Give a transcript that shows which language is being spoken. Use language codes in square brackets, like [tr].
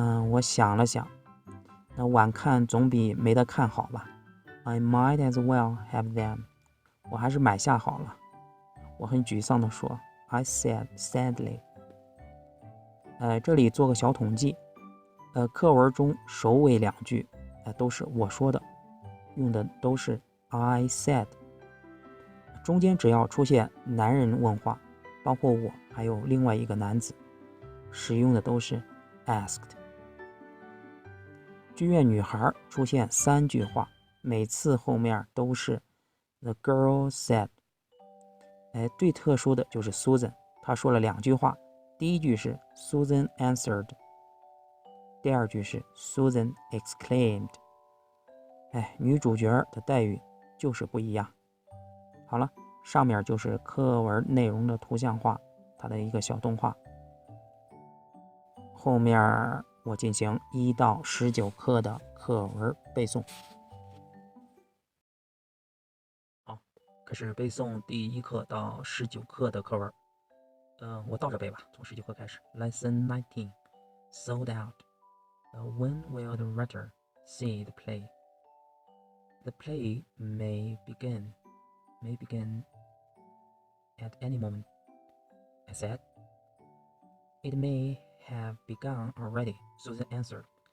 [zh] 我想了想，那晚看总比没得看好吧。 [en] I might as well have them。 [zh] 我还是买下好了。我很沮丧地说。 I said sadly。这里做个小统计。课文中首尾2句都是我说的，用的都是 I said。中间只要出现男人问话，包括我还有另外一个男子，使用的都是 asked。剧院女孩出现3句话，每次后面都是 the girl said。最特殊的就是 Susan， 她说了2句话。第一句是 Susan answered，第二句是 Susan exclaimed。女主角的待遇就是不一样。好了，上面就是课文内容的图像化，它的一个小动画。后面我进行1到19课的课文背诵。好，开始背诵第1课到19课的课文。我倒着背吧，从19课开始。 Lesson 19 Sold out。 [en] When will the writer see the play? The play may begin at any moment. I said. It may have begun already, Susan answered.